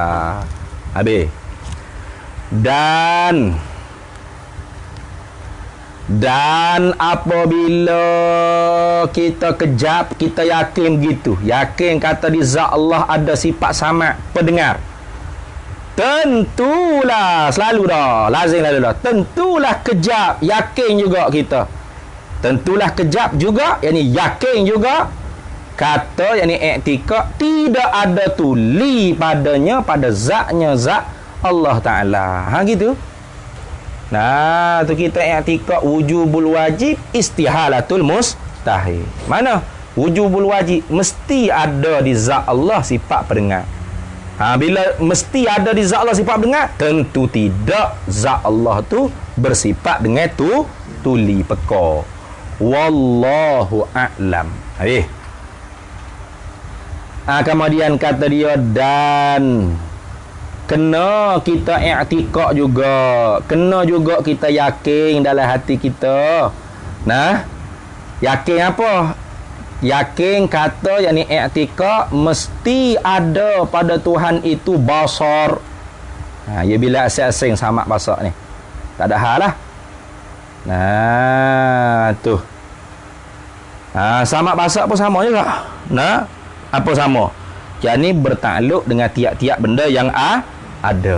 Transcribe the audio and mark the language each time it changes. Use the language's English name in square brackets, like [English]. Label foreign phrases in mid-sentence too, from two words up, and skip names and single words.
[Malay] Habis. Dan apabila kita kejap, kita yakin begitu, yakin kata di zat Allah ada sifat sama pendengar, tentulah, selalu dah, lazim lalu dah, tentulah kejap, yakin juga kita, tentulah kejap juga, yakni yakin juga kata, yakni i'tikad, tidak ada tuli padanya, pada zatnya, zat Allah Ta'ala. Gitu. Nah, tu kita i'tikad [Arabic] وجوب الواجب, استحالة المستحيل. [Malay] Mana? [Arabic] وجوب الواجب [Malay] mesti ada di zat Allah sifat pendengar. Bila mesti ada di zat Allah sifat pendengar, tentu tidak zat Allah tu bersifat dengan tuli peka. [Arabic] والله أعلم. [Malay] Kemudian kata dia, dan kena kita i'tikad juga, kena juga kita yakin dalam hati kita. Nah, yakin apa? Yakin kata, yakni i'tikad mesti ada pada Tuhan itu basar. Ya bila asing-asing sama basar ni, tak ada hal lah. Nah, tu. Sama basar pun sama juga. Nah, apa sama? Yakni bertakluk dengan tiap-tiap benda yang ada.